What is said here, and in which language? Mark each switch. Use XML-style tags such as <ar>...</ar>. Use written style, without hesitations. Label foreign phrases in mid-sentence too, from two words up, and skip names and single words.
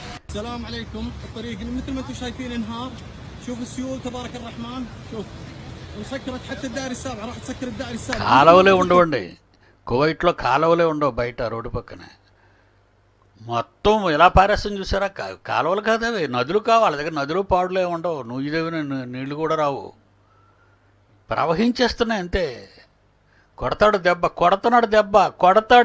<ar>السلام عليكم. الطريق مثل ما انتم شايفين انهار. شوف السيول تبارك الرحمن. شوف وسكرت حتى الدائري السابع، راح تسكر الدائري السابع.</ar> <te>కాలువలే ఉండవండి, కువైట్లో కాలువలే ఉండవు బయట రోడ్డు పక్కనే. మొత్తం ఎలా పారేస్తుంది చూసారా? కాలువలు కాదు అవి, నదులు కావు. వాళ్ళ దగ్గర నదులు పాడులే ఉండవు, నుయ్యిదేవిన నీళ్లు కూడా రావు, ప్రవహించేస్తున్నాయి అంతే. కొడతాడు దెబ్బ, కొడుతున్నాడు దెబ్బ, కొడతాడు.</te>